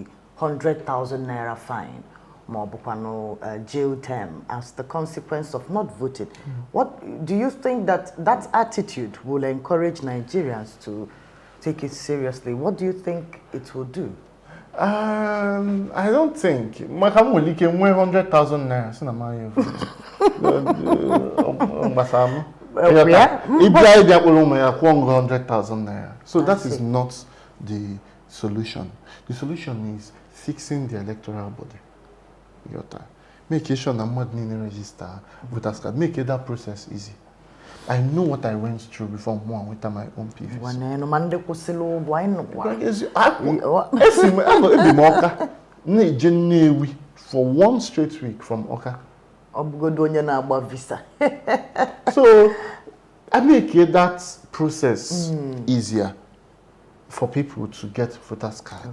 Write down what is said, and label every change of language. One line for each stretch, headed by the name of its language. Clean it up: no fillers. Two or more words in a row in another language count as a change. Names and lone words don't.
English: 100,000 naira fine, jail term as the consequence of not voting, what do you think that attitude will encourage Nigerians to take it seriously? What do you think it will do? I don't think.
Igbo: Maka m nwere ike nwee 100,000 naira si na ma ya vote. Gbasara m. Ịbịa ịbịa kpọrọ ụmụ ya kwụọ 100,000 naira.
English: So that is not the solution. The solution is fixing the electoral body. Make sure
Igbo: na mmadụ niile
English: register voters card. Make that process easy. I know what I went through before I went to my own PVC. For one straight week from Oka. So I make that process easier for people to get voters card.